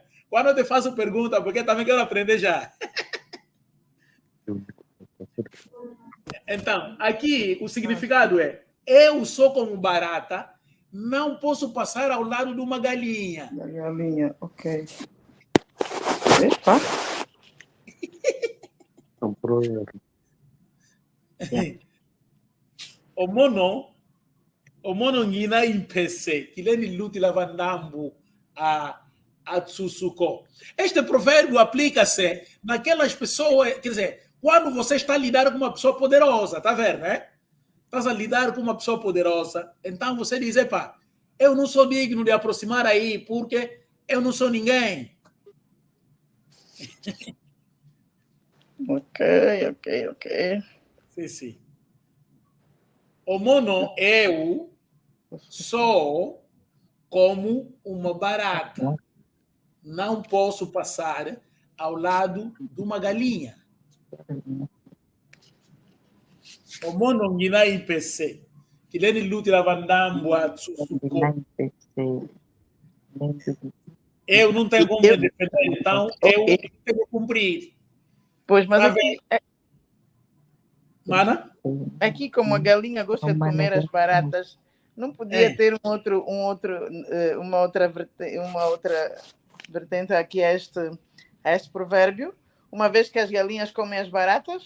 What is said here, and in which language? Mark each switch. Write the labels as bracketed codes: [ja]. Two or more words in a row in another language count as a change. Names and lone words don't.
[pt] Quando eu te faço pergunta, porque também quero aprender já. Então, aqui o significado é: eu sou como barata, não posso passar ao lado de uma galinha. Da galinha, ok. Epa. [kg] O mono ngina impese, kileni luti lavandambu a tsusuko. [pt] Este provérbio aplica-se naquelas pessoas, quer dizer, quando você está a lidar com uma pessoa poderosa, tá vendo, né? Estás a lidar com uma pessoa poderosa, então você diz, epa, eu não sou digno de aproximar aí, porque eu não sou ninguém. Ok. Sim. [kg] O mono, [pt] eu sou como uma barata. Não posso passar ao lado de uma galinha. [kg] O mono ngina IPC. Kileni luti lavandambo a tsusuko. [pt] Eu não tenho como me defender, então eu tenho que cumprir. Pois, mas Tá aqui, Mana? aqui como a galinha gosta de comer as baratas, não podia ter uma outra vertente aqui a este provérbio, uma vez que as galinhas comem as baratas?